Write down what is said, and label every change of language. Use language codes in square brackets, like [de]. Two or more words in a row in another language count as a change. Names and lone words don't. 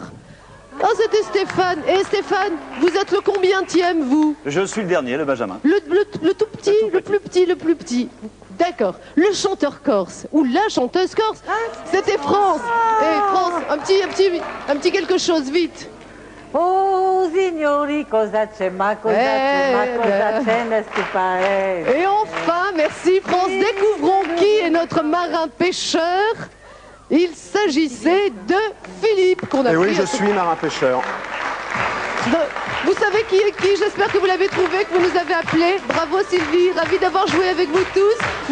[fr] Oh, c'était Stéphane. Et Stéphane, vous êtes le combientième, vous? Je suis le dernier, le Benjamin. Le tout petit, le plus petit, le plus petit. D'accord. Le chanteur corse, ou la chanteuse corse, c'était France. Et France, un petit quelque chose, vite. [it] Oh, signori, cosa c'è, ma cosa c'è, [fr] n'est-ce pas? Et enfin, merci France, découvrons qui est notre marin pêcheur. Il s'agissait de Philippe, qu'on a Et oui, pris je suis marin pêcheur. Vous savez qui est qui? J'espère que vous l'avez trouvé, que vous nous avez appelé. Bravo Sylvie, ravi d'avoir joué avec vous tous.